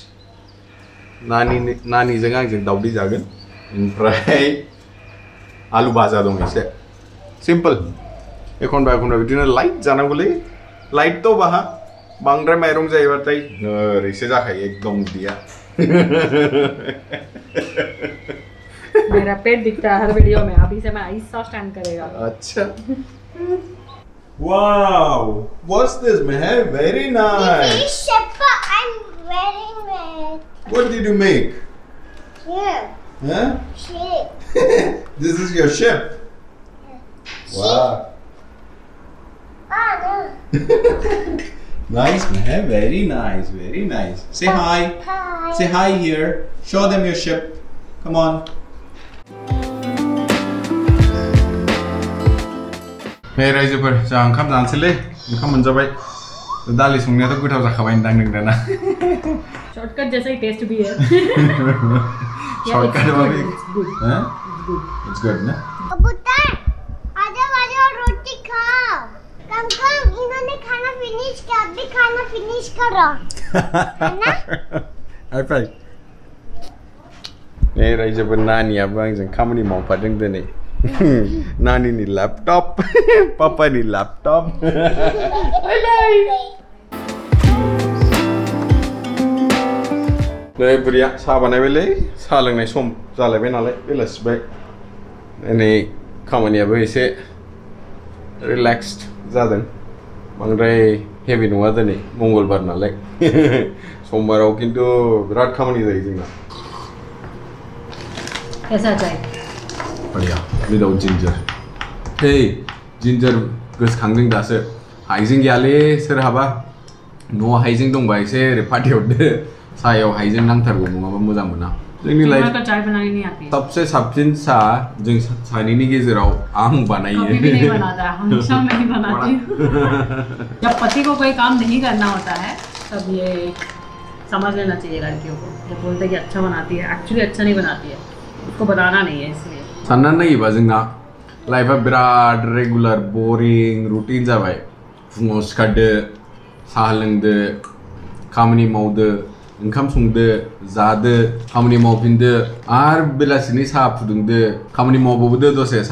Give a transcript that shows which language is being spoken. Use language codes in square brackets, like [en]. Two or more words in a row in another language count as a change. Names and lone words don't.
[brx] नानीजों आंजों दावदै जागोन ओमफ्राय आलु भाजा दं एसे सिम्पल एखनबा बिदिनो लाइट जानांगौलै लाइट तो बाहा बांद्राय माइरं जायोबाथाय ओरैसो जाखायो एकदम उदैया [hi] मेरा पेट दिखता है हर वीडियो में अभी से मैं ऐसा स्टैंड करेगा [en] अच्छा wow what's this man very nice This ship I'm wearing it. what did you make Here. huh Ship. this is your ship wow Oh no. nice man very nice say hi Hi. say hi here show them your ship come on hey [brx] रायजोफोर जोंहा ओंखाम जानोसैलै ओंखाम मोनजाबाय दालि संनायाथ' गोथाव जाखाबाय नोंदां नोंदाना [hi] शॉर्टकट जैसा ही टेस्ट भी है शॉर्टकट वाली हैं [en] it's good [hi] ना कबूतर आजा रोटी खाओ कम इन्होंने खाना फिनिश किया अब भी खाना फिनिश करो है ना [en] high five hey [brx] रायजोफोर नानियाबो आंजों खामानि मावफादों दिनै नानीनि लैपटॉप पापानि लैपटॉप नै बुरिया साहा बानायबायलै साहा लोंनाय सम जालायबाय नालाय बेलासिबाय दिनै खामानियाबो एसे रिलेक्सड जादों बांद्राय हेभि नङा दिनै मंगलबार नालाय समबाराव खिन्थु बिराद खामानि जायो जोंना [hi] कैसा चाय [brx] बढ़िया [en] without ginger [brx] हे जिंजर गोसोखांदों दासो हाइजें गैयालै सोरहाबा न'आव हाइजें दंबा एसे ओरै फाटिहरदो सायाव हाइजें नांथारगौ नङाबा मोजां मोना जोंनि लाइफ [hi] चाय बनानी नहीं आती [brx] सबसे साबसिन साहा जों सानैनि गेजेराव आं बानायो [hi] कभी भी नहीं बनाता हमेशा मैं ही बनाती हूँ जब पति को कोई काम नहीं करना होता है तब ये समझ लेना चाहिए लड़कियों को जब बोलते हैं कि अच्छा बनाती है एक्चुअली अच्छा नहीं बनाती है उसको बताना नहीं है इसलिए [brx] साननानै नायोबा जोंना लाइफआ बिराद [en] regular boring routine [brx] जाबाय फुङाव सिखारदो साहा लोंदो खामानि मावदो ओंखाम संदो जादो खामानि मावफिनदो आरो बेलासिनि साहा फुदुंदो खामानि मावबावदो दसे साहा